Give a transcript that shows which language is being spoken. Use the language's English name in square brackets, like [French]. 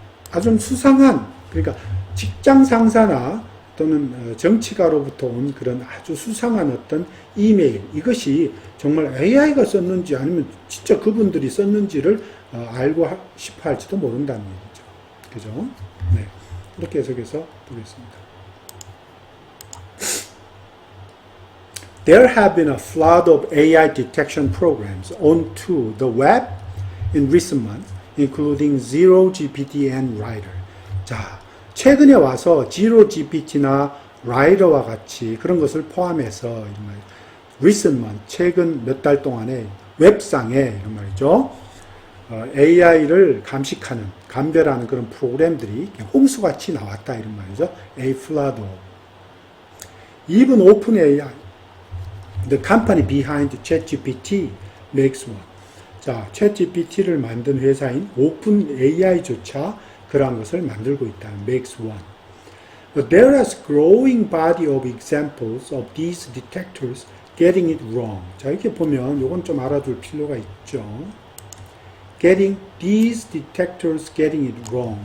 [Korean] 아주 수상한, 그러니까 직장 상사나 또는 정치가로부터 온 그런 아주 수상한 어떤 이메일, 이것이 정말 AI가 썼는지 아니면 진짜 그분들이 썼는지를 알고 싶어 할지도 모른다는 얘기죠. 그죠? 네. 이렇게 해석해서 보겠습니다. [English] There have been a flood of AI detection programs onto the web in recent months, including Zero GPT and Writer. [Korean] 자, 최근에 와서 Zero GPT나 Writer와 같이 그런 것을 포함해서 [English] recent month, [Korean] 최근 몇 달 동안에 웹상에 이런 말이죠. AI를 감식하는, 감별하는 그런 프로그램들이 홍수같이 나왔다 이런 말이죠. [English] A flood of. Even OpenAI, the company behind ChatGPT makes one. [Korean] 자, ChatGPT를 만든 회사인 OpenAI조차 그러한 것을 만들고 있다. [English] makes one. But there is growing body of examples of these detectors getting it wrong. [Korean] 자, 이렇게 보면 이건 좀 알아둘 필요가 있죠. [English] these detectors getting it wrong.